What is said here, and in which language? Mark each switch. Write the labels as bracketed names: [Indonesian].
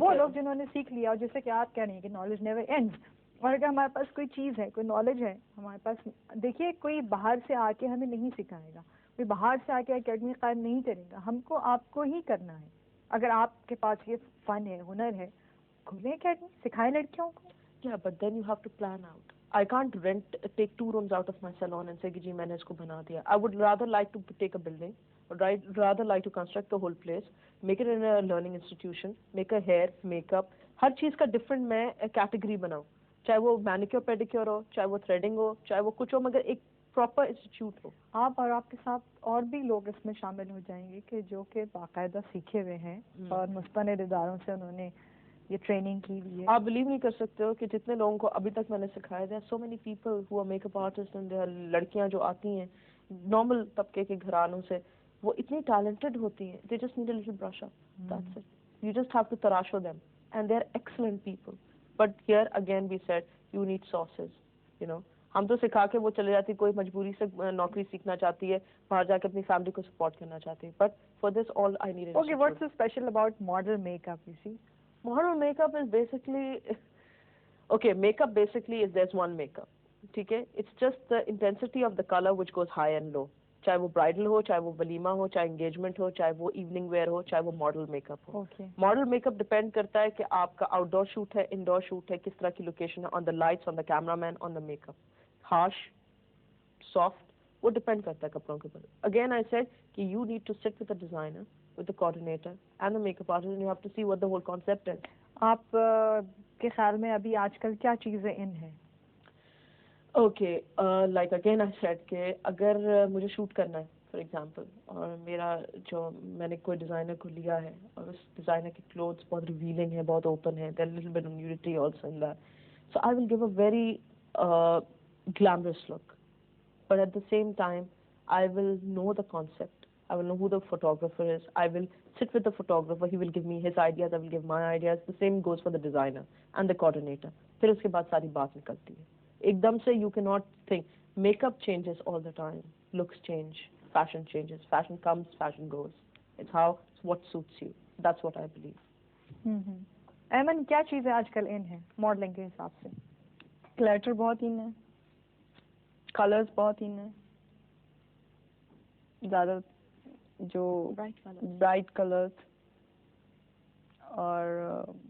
[Urdu] وہ لوگ جنہوں نے سیکھ لیا, اور جیسے کہ آپ کہہ رہی ہیں کہ نالج نیور اینڈز. اور اگر ہمارے پاس کوئی چیز ہے, کوئی نالج ہے ہمارے پاس, دیکھیے کوئی باہر سے آ کے ہمیں نہیں سکھائے گا, کوئی باہر سے آ کے اکیڈمی قائم نہیں کرے گا, ہم کو آپ کو ہی کرنا ہے. اگر آپ کے پاس یہ فن ہے, ہنر ہے, کھولیں اکیڈمی, سکھائیں لڑکیوں کو. [English] Yeah, but then you have to plan out. I can't take 2 rooms out of my salon and say [Urdu] کہ جی میں نے اس کو بنا دیا. [English] I would rather like to take a building, or rather like to construct the whole place, make it in a learning institution, make a hair, makeup, [Urdu] ہر چیز کا different میں category بناؤں, چاہے وہ مینیکیور پیڈیکیور ہو, چاہے وہ تھریڈنگ ہو, چاہے وہ کچھ ہو, مگر ایک پراپر انسٹیٹیوٹ ہو. آپ اور آپ کے ساتھ اور بھی لوگ اس میں شامل ہو جائیں گے کہ جو کہ باقاعدہ سیکھے ہوئے ہیں اور مستند اداروں سے انہوں نے یہ ٹریننگ کی ہوئی ہے. آپ بلیو نہیں کر سکتے ہو کہ جتنے لوگوں کو ابھی تک میں نے سکھایا, [English] there are so many people who are makeup artists and there are [Urdu] لڑکیاں جو آتی ہیں نارمل طبقے کے گھرانوں سے, وہ اتنی ٹیلنٹڈ ہوتی ہیں, [English] they just need a little brush up, that's it. You just have to tarasho them and they are excellent people. But here again we said you need sources, you know. [Urdu] ہم تو سکھا کے وہ چلے جاتی, کوئی مجبوری سے نوکری سیکھنا چاہتی ہے, باہر جا کے اپنی فیملی کو سپورٹ کرنا چاہتی ہے, [English] but for this all I need is okay. What's so special about model makeup, you see? Model makeup is basically, okay, makeup basically is there's one makeup, ٹھیک ہے, it's just the intensity of the color which goes high and low. [Urdu] چاہے وہ bridal ہو, چاہے وہ ولیمہ ہو, چاہے engagement ہو, چاہے وہ ایوننگ ویئر ہو, چاہے وہ ماڈل میک اپ ہو. ماڈل میک اپ ڈپینڈ کرتا ہے کہ آپ کا آؤٹ ڈور شوٹ ہے, انڈور شوٹ ہے, کس طرح کی لوکیشن ہے, آن the lights, on the camera man, on the make up, harsh, soft, وہ ڈپینڈ کرتا ہے کپڑوں کے اوپر. [English] Again I said کہ you need to sit with the designer, with the coordinator and the makeup artist, and you have to see what the whole concept ہے. [Urdu] آپ کے خیال میں ابھی آج کل کیا چیزیں ان ہیں؟ [English] okay, like again I said [Urdu] کہ اگر مجھے شوٹ کرنا ہے فار ایگزامپل, اور میرا جو میں نے کوئی ڈیزائنر کو لیا ہے اور اس ڈیزائنر کے کلوتھس بہت ریویلنگ ہے, بہت اوپن ہے, [English] There little bit nudity also in that, so I will give a very glamorous look, but at the same time I will know the concept, I will know who the photographer is, I will sit with the photographer, he will give me his ideas, I will give my ideas, the same goes for the designer and the coordinator. [Urdu] پھر اس کے بعد ساری بات نکلتی ہے ایک دم سے. [English] You cannot think, makeup changes all the time, looks change, fashion changes, fashion comes, fashion goes, it's how, it's what suits you, that's what I believe. [Urdu] Aiman, کیا چیزیں آج کل ان ہیں ماڈلنگ کے حساب سے؟ کلیٹر بہت ان ہے, کلرز بہت ان ہے, زیادہ جو برائٹ کلرز, اور